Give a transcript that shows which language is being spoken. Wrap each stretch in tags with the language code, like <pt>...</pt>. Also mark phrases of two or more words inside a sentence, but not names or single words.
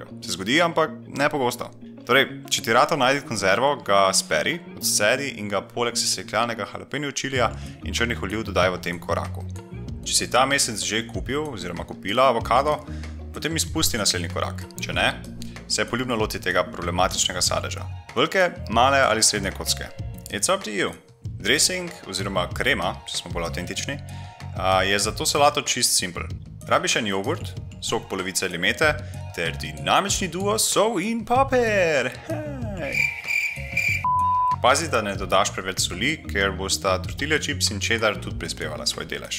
<sl>Se zgodi, ampak ne pogosto. Torej, če ti rata najdi konzervo, ga speri, odsedi in ga poleg sesekljanega jalapeno čilija in črnih oliv dodaj v tem koraku. Če si ta mesec že kupil oziroma kupila avokado, potem izpusti naslednji korak. Če ne, se poljubno loti tega problematičnega sadeža. Velike, male ali srednje kocke.</sl> <en>It's up to you.</en> <sl>Dressing oziroma krema, če smo bolj avtentični, je za to solato čist simpel. Rabiš en jogurt, sok polovice limete ter dinamični duo sol in poper. Pazi, da ne dodaš preveč soli, ker bosta</sl> <en>tortilla chips</en> <sl>in cheddar tudi prispevala svoj delež.</sl>